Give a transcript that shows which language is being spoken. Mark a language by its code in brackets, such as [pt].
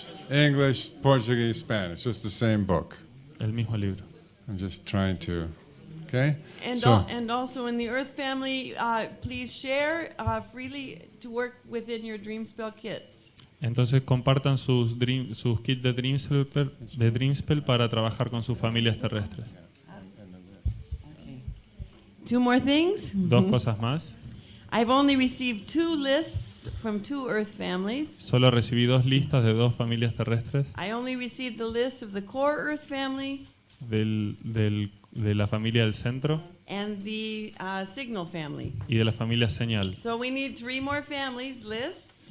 [en] English, Portuguese, Spanish. It's the same book. [es] El mismo libro. [en] I'm just trying to, okay? And, So, and also in the Earth family, please share freely to work within your Dream Spell kits. [es] Entonces compartan sus kits de Dream Spell para trabajar con sus familias terrestres. [en] Two more things. [es] Dos cosas más. [en] I've only received 2 lists from 2 Earth families. [es] Solo recibí 2 listas de 2 familias terrestres [en] I only received the list of the core Earth family [es] de la familia del centro [en] and the signal family. [es] y de la familia señal. [en] So we need 3 more families lists,